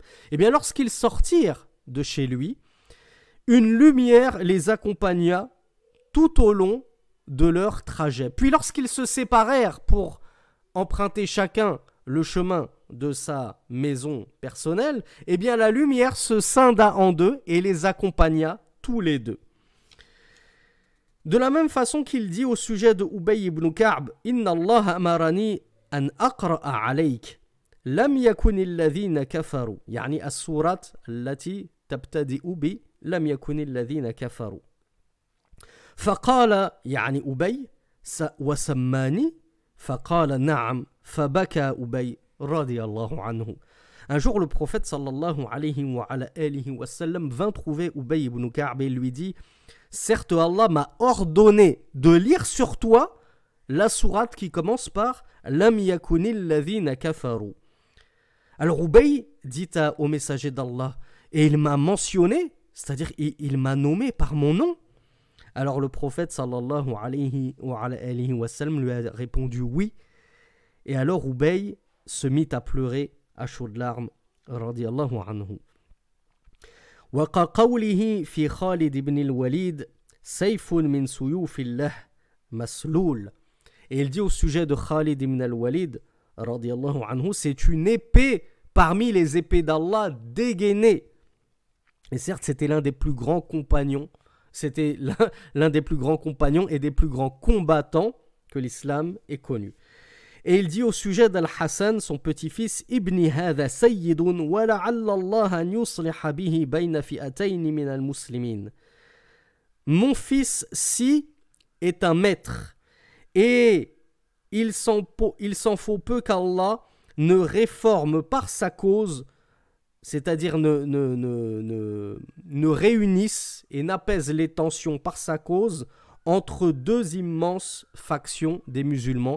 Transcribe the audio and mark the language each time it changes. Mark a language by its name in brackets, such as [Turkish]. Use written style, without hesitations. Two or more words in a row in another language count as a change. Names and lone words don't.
[French] Et bien lorsqu'ils sortirent de chez lui, une lumière les accompagna tout au long de leur trajet. Puis lorsqu'ils se séparèrent pour emprunter chacun le chemin de sa maison personnelle, eh bien la lumière se scinda en deux et les accompagna tous les deux. De la même façon qu'il dit au sujet de Ubay ibn Ka'b, [Arabic] إن الله أمرني أن أقرأ عليك لم يكن الذين كفروا, يعني السورة التي تبتدئ بلم يكن الذين كفروا. فقال يعني أبي وسماني فقال نعم فبكى أبي رضي الله عنه. [French] Un jour, le prophète [Arabic] صلى الله عليه وسلم [French] vint trouver Ubay ibn Ka'b et lui dit: certes, Allah m'a ordonné de lire sur toi la sourate qui commence par [Arabic] لم يكن الذين كفروا. [French] Alors Ubay dit au messager d'Allah, et il m'a mentionné, c'est-à-dire il m'a nommé par mon nom. Alors le prophète [Arabic] صلى الله عليه وسلم [French] lui a répondu oui. Et alors Ubay se mit à pleurer à chaudes larmes [Arabic] رضي الله عنه. وقوله في خالد بن الوليد سيف من سيوف الله مسلول. [French] Et il dit au sujet de Khalid ibn al-Walid [Arabic] رضي الله عنه, [French] c'est une épée parmi les épées d'Allah dégainée. Et certes, c'était l'un des plus grands compagnons, c'était l'un des plus grands compagnons et des plus grands combattants que l'islam ait connu. Et il dit au sujet d'Al-Hassan, son petit-fils, [Arabic] ابني هذا سيد ولعل الله أن يصلح به بين فئتين من المسلمين. [French] Mon fils, si, est un maître, et il s'en faut peu qu'Allah ne réforme par sa cause, c'est-à-dire ne réunisse et n'apaise les tensions par sa cause entre deux immenses factions des musulmans.